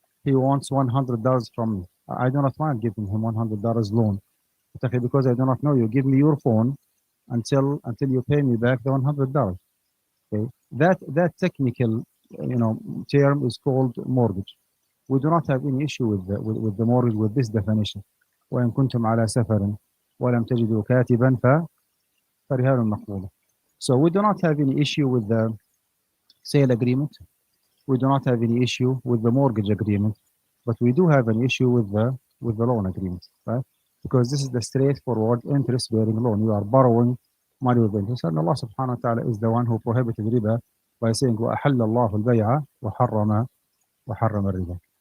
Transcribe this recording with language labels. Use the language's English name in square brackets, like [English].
[English] He wants $100 from me. I do not mind giving him $100 loan. But okay, because I do not know you, give me your phone until you pay me back the $100. Okay, that technical term is called mortgage. We do not have any issue with the mortgage with this definition. [Arabic] وإن كنتم على سفر ولم تجدوا كاتبا فرهان مقبولة. [English] So we do not have any issue with the sale agreement. We do not have any issue with the mortgage agreement, but we do have an issue with the loan agreement, right? Because this is the straightforward interest-bearing loan. You are borrowing money with interest, and Allah subhanahu wa ta'ala is the one who prohibited riba by saying, [Arabic] وَأَحَلَّ اللَّهُ الْبَيْعَ وَحَرَّمَ الرِّبَا.